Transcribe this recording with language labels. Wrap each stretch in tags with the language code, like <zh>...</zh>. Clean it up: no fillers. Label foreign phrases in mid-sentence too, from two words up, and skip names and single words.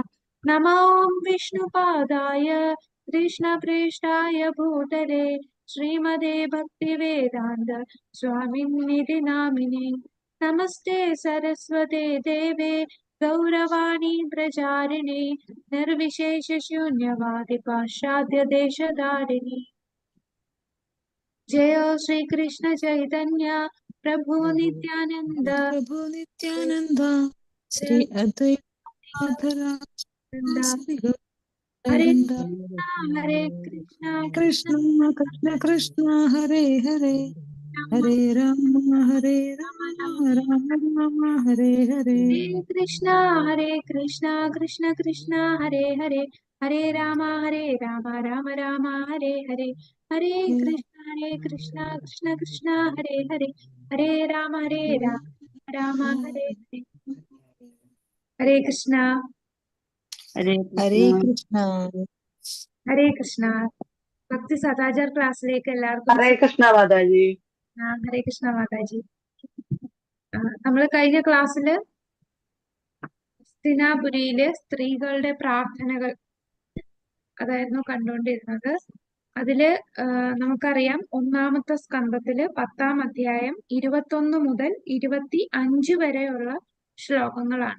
<sa>नमो विष्णुपादाय कृष्णप्रेष्ठाय भूतले श्रीमते भक्तिवेदान्त स्वामिन्निति नामिने नमस्ते सरस्वते देवे गौरवाणी प्रचारिणे निर्विशेषशून्यवादि पाश्चात्यदेशधारिणि जय श्री कृष्ण चैतन्य प्रभु नित्यानंद प्रभु नित्यानंद श्री अद्वैतधरा हरे गोविंद हरे कृष्णा कृष्ण कृष्ण कृष्ण हरे हरे हरे राम राम राम हरे हरे। हरे कृष्णा कृष्ण कृष्ण हरे हरे हरे राम राम राम हरे हरे हरे कृष्ण कृष्ण कृष्ण हरे हरे हरे राम राम हरे हरे हरे कृष्णा हरे हरे कृष्णा। कृष्ण</sa> <ml>ഹരേ കൃഷ്ണ. ഭക്തി സദാചാർ ക്ലാസ്സിലേക്ക് എല്ലാവർക്കും</ml> <hi>हरे कृष्णा माता जी।</hi> <ml>ഹരേ കൃഷ്ണ മാതാജി. നമ്മൾ കഴിഞ്ഞ ക്ലാസ്സില് ഹസ്തിനാപുരിയിലെ സ്ത്രീകളുടെ പ്രാർത്ഥനകൾ അതായിരുന്നു കണ്ടുകൊണ്ടിരുന്നത്. അതില് നമുക്കറിയാം ഒന്നാമത്തെ സ്കന്ധത്തില് 10-ാം അധ്യായം 21 മുതൽ 25 വരെയുള്ള ശ്ലോകങ്ങളാണ്.</ml>